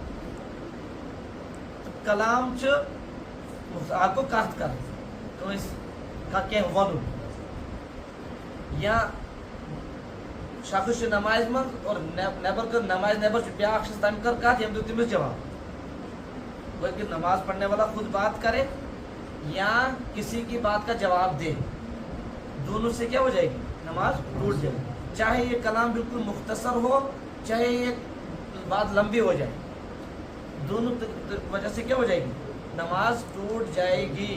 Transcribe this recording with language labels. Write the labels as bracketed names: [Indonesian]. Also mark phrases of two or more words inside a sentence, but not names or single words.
[Kashmiri] کلام چھُ اکھ گوٚو کتھ کرٕنۍ کٲنٛسہِ کینٛہہ ونُن یا شخص چھُ نمازِ منٛز اور نٮ۪بر کٔر نمازِ نٮ۪بر چھُ بیاکھ شخص تٔمۍ کٔر کتھ ییٚمۍ دیُت تٔمِس جواب. [Urdu] کوئی کہ نماز پڑھنے والا خود بات کرے یا کسی کی بات کا جواب دے دونوں سے کیا ہو جائے گی نماز ٹوٹ جائے گی. چاہے یہ کلام بالکل مختصر ہو چاہے یہ بات لمبی ہو جائے دونوں وجہ سے کیا ہو جائے گی نماز ٹوٹ جائے گی.